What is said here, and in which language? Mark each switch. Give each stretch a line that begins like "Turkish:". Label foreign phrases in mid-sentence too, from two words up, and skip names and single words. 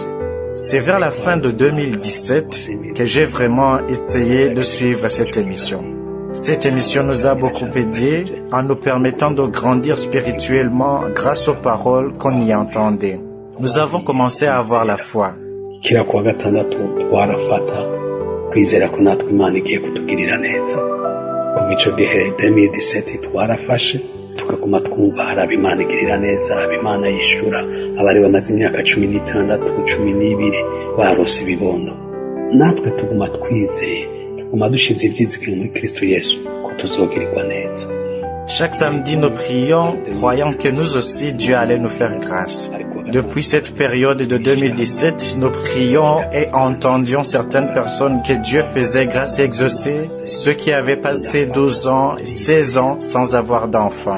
French: C'est vers la fin de 2017 que j'ai vraiment essayé de suivre cette émission. Cette émission nous a beaucoup aidés en nous permettant de grandir spirituellement grâce aux paroles qu'on y entendait. Nous avons commencé à avoir la foi.
Rundi: Kila kuwa gatandatu twarafata kwizera ko natwe Imana igiye kutugirira neza. Kuva ico gihe 2017 twarafashe tukaguma twumva hari ab'Imana igirira neza, ab'Imana yishura, abari bamaze imyaka 16, 12 barose ibibondo. Natwe tuguma twizeye, tuguma dushize ibyizigiro muri Kristo Yesu ko tuzogirirwa neza.
French: Chaque samedi, nous prions, croyant que nous aussi, Dieu allait nous faire grâce. Depuis cette période de 2017, nous prions et entendions certaines personnes que Dieu faisait grâce et exaucer, ceux qui avaient passé 12 ans, 16 ans sans avoir d'enfants.